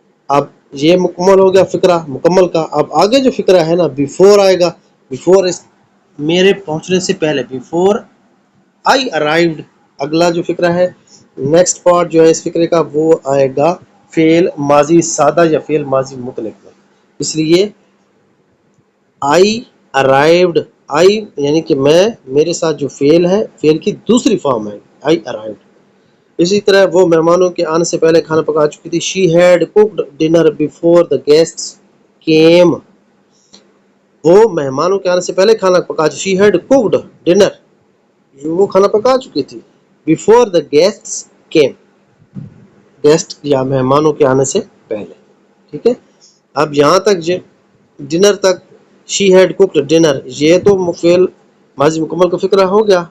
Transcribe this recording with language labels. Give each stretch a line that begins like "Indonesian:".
Urdu: اب یہ مکمل ہو گیا فقرہ مکمل کا، اب آگے جو فقرہ ہے نا بیفور آئے گا، بیفور میرے پہنچنے سے پہلے،
English: before I arrived,
Urdu: اگلا جو فقرہ ہے، نیکسٹ پارٹ جو ہے اس فقرے کا وہ آئے گا فعل ماضی سادہ یا فعل ماضی مطلق میں، اس لیے آئی ارائیوڈ آئی یعنی کہ میں، میرے ساتھ جو فعل ہے، فعل کی دوسری فارم ہے
English: I arrived.
Urdu: اسی طرح وہ مہمانوں کے آنے سے پہلے کھانا پکا چکی تھی.
English: She had cooked dinner before the guests came.
Urdu: وہ مہمانوں کے آنے سے پہلے کھانا پکا چکی.
English: she had cooked dinner,
Urdu: وہ کھانا پکا چکی تھی.
English: before the guests came,
Urdu: guest یا مہمانوں کے آنے سے پہلے. ٹھیک ہے. اب یہاں تک ڈنر تک
English: she had cooked dinner,
Urdu: یہ تو فعل ماضی مکمل کا فکرہ ہو گیا.